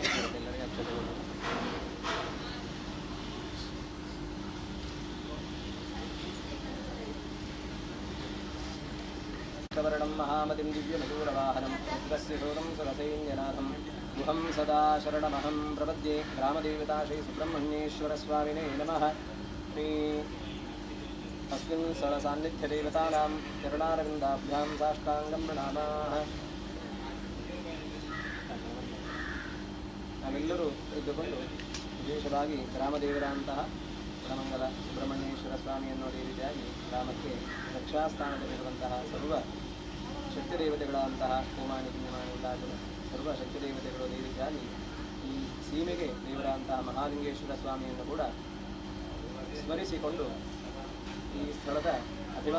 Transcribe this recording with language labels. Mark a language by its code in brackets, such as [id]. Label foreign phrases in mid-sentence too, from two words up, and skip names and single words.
[sa] वर्णं महामतिं दिव्यमयूरवाहनं रुद्रस्य शोकं सुरसैन्यनाथं गुहं सदा शरणमहं प्रपद्ये ग्रामदेवता श्री सुब्रह्मण्येश्वरस्वामिने नमः अस्मिन् स्थलसान्निध्यदेवतानां चरणारविन्दाभ्यां साष्टाङ्गं प्रणामाः [kn] ನಾವೆಲ್ಲರೂ ಇದ್ದುಕೊಂಡು ವಿಶೇಷವಾಗಿ ಗ್ರಾಮದೇವರಂತಹ ಗುಣಮಂಗಲ ಸುಬ್ರಹ್ಮಣ್ಯೇಶ್ವರ ಸ್ವಾಮಿ ಅನ್ನೋದೇ ರೀತಿಯಾಗಿ ಗ್ರಾಮಕ್ಕೆ ರಕ್ಷಾಸ್ಥಾನದಲ್ಲಿರುವಂತಹ ಸರ್ವ ಶಕ್ತಿದೇವತೆಗಳಂತಹ ಹೋಮಾನಿ ಪುಣ್ಯಮಾನಿ ಉಲ್ಲಾಸನ ಸರ್ವ ಶಕ್ತಿದೇವತೆಗಳು ಅದೇ ರೀತಿಯಾಗಿ ಈ ಸೀಮೆಗೆ ದೇವರಂತಹ ಮಹಾಲಿಂಗೇಶ್ವರ ಸ್ವಾಮಿಯನ್ನು ಕೂಡ ಸ್ಮರಿಸಿಕೊಂಡು ಈ ಸ್ಥಳದ ಅಭಿಮಾನ